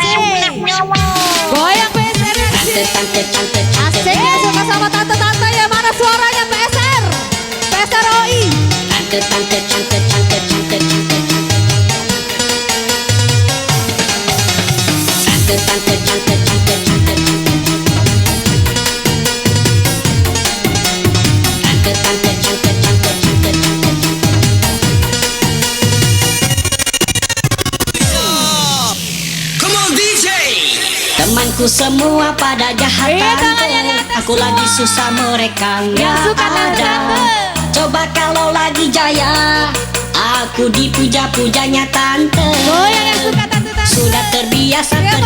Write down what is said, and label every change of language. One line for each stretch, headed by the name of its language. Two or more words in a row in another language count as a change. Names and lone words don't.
Indonesian: Goyang PSR di sini. Asiknya suka sama tante-tante ya. Mana suaranya PSR? Tante, tante, tante, tante, tante, tante, tante, tante, tante, tante, tante,
English: Come on, DJ.
Indonesian: temanku semua pada jahat tante. Aku lagi susah mereka nggak ada. Coba kalau lagi jaya, aku dipuja-pujanya tante. Yang suka tante-tante. Sudah terbiasa Ya, mana